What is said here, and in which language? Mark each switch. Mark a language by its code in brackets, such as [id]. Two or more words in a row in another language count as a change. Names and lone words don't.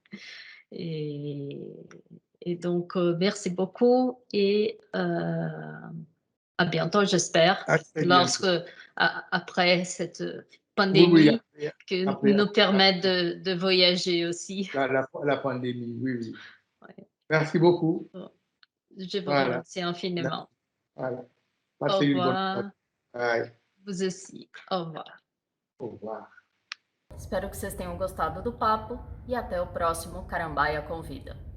[fr] Et donc, merci beaucoup et à bientôt, j'espère, après cette pandémie qui nous permet de voyager aussi. La pandémie, oui. Ouais. Merci beaucoup. Je vous remercie infiniment. Voilà. Au revoir. Bye. Vous aussi. Au revoir. Au revoir. [pt] Espero que vocês tenham gostado do papo e até o próximo Carambaia Convida.